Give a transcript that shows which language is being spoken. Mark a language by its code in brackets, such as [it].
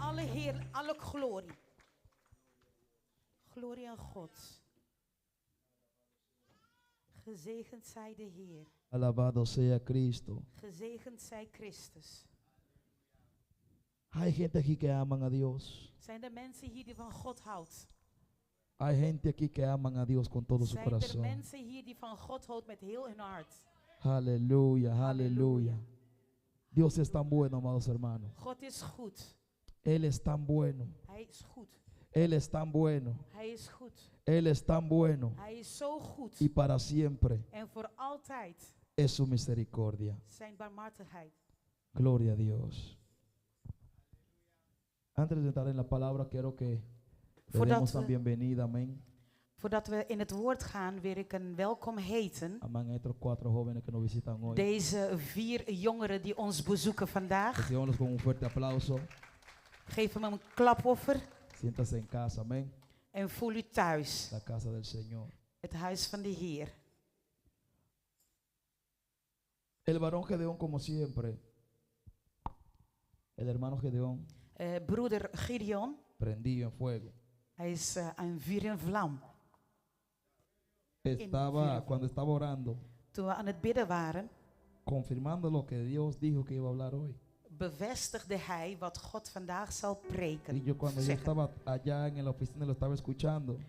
[nl] alle heer, alle glorie. Glorie aan God. Gezegend zij de Heer. [es] Alabado sea Cristo. [nl] Gezegend zij Christus. [es] Hay gente aquí que aman a Dios. [nl] Zijn er mensen hier die van God houdt? [es] Hay gente aquí que aman a Dios con todo su [nl] Zijn er [es] corazón. [nl] mensen hier die van God houdt met heel hun hart? [es] Aleluya, aleluya. Dios es tan bueno, amados hermanos. [nl] God is goed. [es] Él es tan bueno. [nl] Hij is goed. [es] Él es tan bueno. [nl] Hij is goed. [es] Él es tan bueno. [nl] Hij is zo goed. [es] Y para siempre [nl] En voor altijd [es] es su misericordia. [nl] zijn barmhartigheid. [es] Gloria a Dios. Antes de entrar en la palabra, quiero que le [nl] Voordat [es] demos [nl] we- [es] la bienvenida, amén. [nl] Voordat we in het woord gaan, wil ik een welkom heten. [es] Amén a estos 4 jóvenes que nos visitan hoy. [nl] Deze 4 jongeren die ons bezoeken vandaag. [es] Recibámoslos con un fuerte aplauso. [nl] Geef hem een klapoffer [es] Siéntase en casa, amén. [nl] en voel u thuis. [es] La casa del Señor. [nl] Het huis van de Heer. [es] El varón Gedeón, como siempre, el hermano Gedeón, [nl] Broeder Gideon, [es] prendido en fuego. [nl] hij is een vuur en vlam. [es] Cuando estaba orando, [nl] Toen we aan het bidden waren, [es] confirmando lo que Dios dijo que iba a hablar hoy. [nl] bevestigde hij wat God vandaag zal preken. [es] Y yo cuando yo [nl] zeggen. [es] estaba allá en la oficina lo estaba escuchando,